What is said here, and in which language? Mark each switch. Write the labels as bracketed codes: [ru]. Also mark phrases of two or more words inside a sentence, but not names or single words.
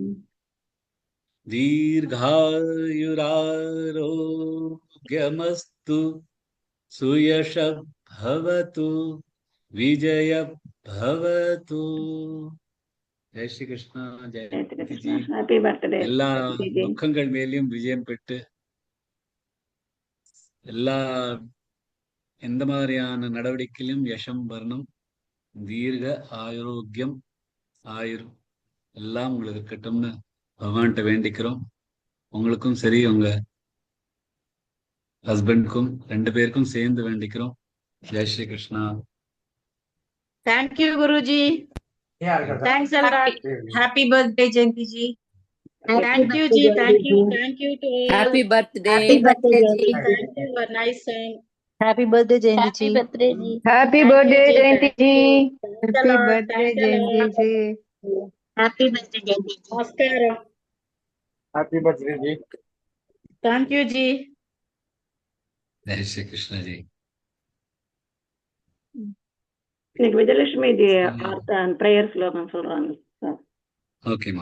[sa] दीर्घायुरारोग्यमस्तु सुयशः भवतु विजय भवतु [hi] जय श्री कृष्ण जयंती जी [en] Happy birthday [ta] எல்லா துக்கங்கள் மேலேயும் விஜயம் பெற்று எல்லா எந்த மாதிரியான நடவடிக்கையிலும் யசம் வரணும் தீர்க்க ஆரோக்கியம் ஆயுர் எல்லாம் உங்களுக்கு இருக்கட்டும்னு பகவான்கிட்ட வேண்டிக்கிறோம் உங்களுக்கும் சரி உங்க ஹஸ்பண்டுக்கும் 2 பேருக்கும் சேர்ந்து வேண்டிக்கிறோம் [hi] जय श्री कृष्णा [en] Thank you, Guruji. Yeah, I'll get that. Thanks a lot. Happy birthday, Jayanti ji. Thank you, ji. Thank you. Thank you to all. Happy birthday. Happy birthday, ji. Thank you. A nice song. Happy birthday, Jayanti ji. birthday, ji. Happy Thank birthday, you, ji. Jayanti ji. Thanks a Happy lot. birthday, Thanks a Jayanti lot. ji. Happy birthday, Jayanti ji. Namaskaram. Happy birthday, ji. Thank you, ji. [hi] जय श्री कृष्णा जी [ta] இன்னைக்கு விஜயலட்சுமி ஜி பிரேயர் ஸ்லோகம் சொல்றாங்க சார். ஓகேம்மா